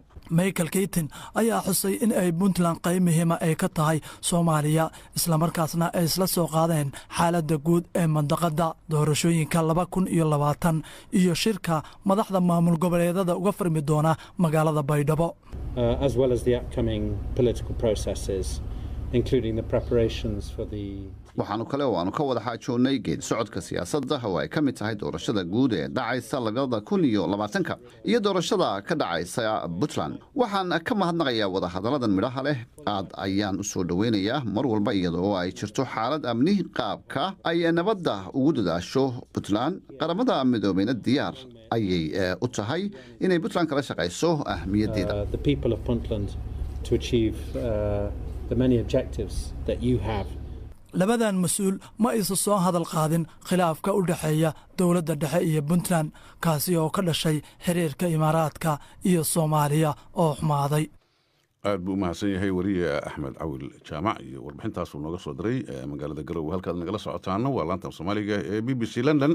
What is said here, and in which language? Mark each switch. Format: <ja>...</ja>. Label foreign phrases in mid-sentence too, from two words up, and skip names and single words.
<so>Michael Keaton ayaa xusay in ay Puntland qayb muhiim ah ay ka tahay Soomaaliya isla markaasna ay isla soo qaadeen xaaladda guud ee mandaqada doorashooyinka 2020 iyo shirka madaxda maamul goboleedyada uga furmi doona magaalada Baydhabo</so> <en>as well as the upcoming political processes including the preparations for the</en> <so>waxaanu kale oo aanu ka wada xaajoonnay geed socodka siyaasadda oo ay ka mid tahay doorashada guud ee dhacaysa 2020 iyo doorashada ka dhacaysa Puntland waxaan ka mahadnaqayaa wada hadalladan midhaha leh aad ayaan u soo dhaweynayaa mar walba iyadoo ay jirto xaalad amni qaabka ay nabadda ugu dadaasho Puntland qaramada midoobeyna diyaar ayay u tahay inay Puntland kala shaqayso ahmiyaddeeda</so> <en>the people of Puntland to achieve the many objectives that you have.</en> <so>labadan mas'uul ma isa soo hadal qaadin khilaafka u dhaxeeya dawladda dhexe iyo Puntland kaasi oo ka dhashay xiriirka Imaaraadka iyo Soomaaliya oo xumaaday. aad buu mahadsan yahay wariye Axmed Cawil Jaamac iyo warbixintaas uu nooga soo diray magaalada Garowe halkaad nagala socotaana waa laanta Soomaaliga ee BBC London.</so>